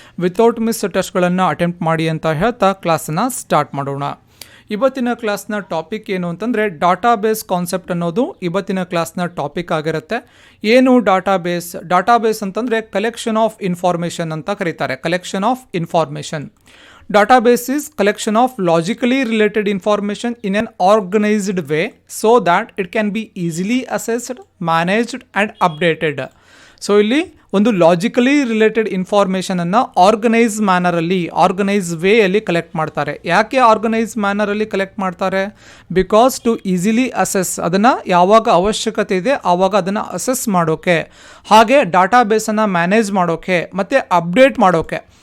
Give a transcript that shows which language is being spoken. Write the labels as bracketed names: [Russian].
[Kannada] Without miss ಟೆಸ್ಟ್ಗಳನ್ನು attempt ಮಾಡಿ ಅಂತ ಹೇಳ್ತಾ ಕ್ಲಾಸನ್ನು ಸ್ಟಾರ್ಟ್ ಮಾಡೋಣ. ಇವತ್ತಿನ ಕ್ಲಾಸ್ನ ಟಾಪಿಕ್ ಏನು ಅಂತಂದರೆ ಡಾಟಾಬೇಸ್ ಕಾನ್ಸೆಪ್ಟ್ ಅನ್ನೋದು ಇವತ್ತಿನ ಕ್ಲಾಸ್ನ ಟಾಪಿಕ್ ಆಗಿರುತ್ತೆ. ಏನು ಡಾಟಾಬೇಸ್ ಅಂತಂದರೆ [English] collection of information [Kannada] ಅಂತ ಕರೀತಾರೆ. [English] Collection of information. Database is collection of logically related information in an organized way so that it can be easily assessed, managed and updated. [Kannada] So ಇಲ್ಲಿ ಒಂದು ಲಾಜಿಕಲಿ ರಿಲೇಟೆಡ್ ಇನ್ಫಾರ್ಮೇಷನನ್ನು ಆರ್ಗನೈಸ್ ವೇಯಲ್ಲಿ ಕಲೆಕ್ಟ್ ಮಾಡ್ತಾರೆ. ಯಾಕೆ organise ಮ್ಯಾನರಲ್ಲಿ collect ಮಾಡ್ತಾರೆ? [English] because to easily assess, [Kannada] ಅದನ್ನು ಯಾವಾಗ ಅವಶ್ಯಕತೆ ಇದೆ ಆವಾಗ ಅದನ್ನು ಅಸೆಸ್ ಮಾಡೋಕ್ಕೆ, ಹಾಗೆ ಡಾಟಾಬೇಸನ್ನು ಮ್ಯಾನೇಜ್ ಮಾಡೋಕ್ಕೆ ಮತ್ತು ಅಪ್ಡೇಟ್ ಮಾಡೋಕ್ಕೆ.